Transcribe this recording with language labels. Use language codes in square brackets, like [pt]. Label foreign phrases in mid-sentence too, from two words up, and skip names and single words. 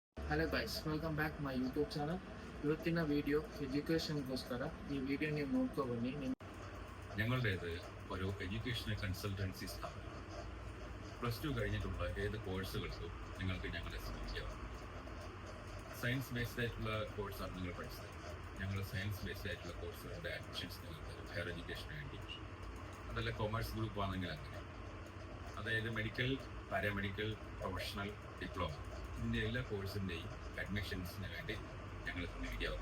[en] hello guys, welcome back my YouTube channel. [kn] ಇವತ್ತಿನ ವಿಡಿಯೋ ಎಜುಕೇಷನ್ಗೋಸ್ಕರ. ಈ ವಿಡಿಯೋ ನೀವು ನೋಡ್ಕೊ ಬನ್ನಿ. [ml] ഞങ്ങളുടേത് ഒരു [en] educational consultancy [ml] സ്ഥാപനം. +2 കഴിഞ്ഞിട്ടുള്ള ഏത് കോഴ്സുകൾക്കും നിങ്ങൾക്ക് ഞങ്ങളെ സമീപിക്കാം. [en] science based [ml] ആയിട്ടുള്ള കോഴ്സാണ് നിങ്ങൾ പഠിച്ചത്. ഞങ്ങൾ [en] science based [ml] ആയിട്ടുള്ള കോഴ്സുകളുടെ അഡ്മിഷൻസ് നിങ്ങൾക്ക് [en] higher education [ml] വേണ്ടി, അതല്ല [en] commerce group [ml] ആണെങ്കിൽ അങ്ങനെ, അതായത് [en] medical, paramedical, professional, diploma, [ml] ഇതിൻ്റെ എല്ലാ കോഴ്സിൻ്റെയും അഡ്മിഷൻസിന് വേണ്ടി ഞങ്ങൾ സമീപിക്കാവുന്നു.